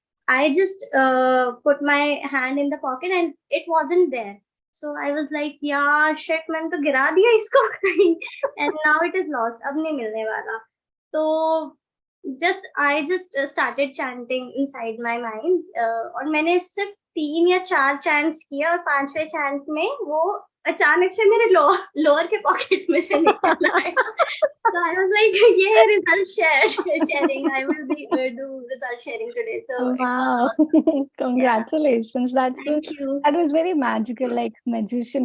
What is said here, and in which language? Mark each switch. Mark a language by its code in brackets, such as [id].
[en] I just put my hand in the pocket and it wasn't there. So I was like, yeah, shit, [hi] मैंने तो गिरा दिया इसको कहीं, [en] and now it is lost. [hi] अब नहीं मिलने वाला. [en] So I just started chanting inside my mind. [hi] और मैंने सिर्फ 3 या 4 chants किया और 5वें chant में वो अचानक से मेरे लोअर के पॉकेट में से निकल आया. [en] So I was like, yeah, result sharing. I will be do result sharing today. So wow, congratulations. That's thank good. you. That was very magical, like magician.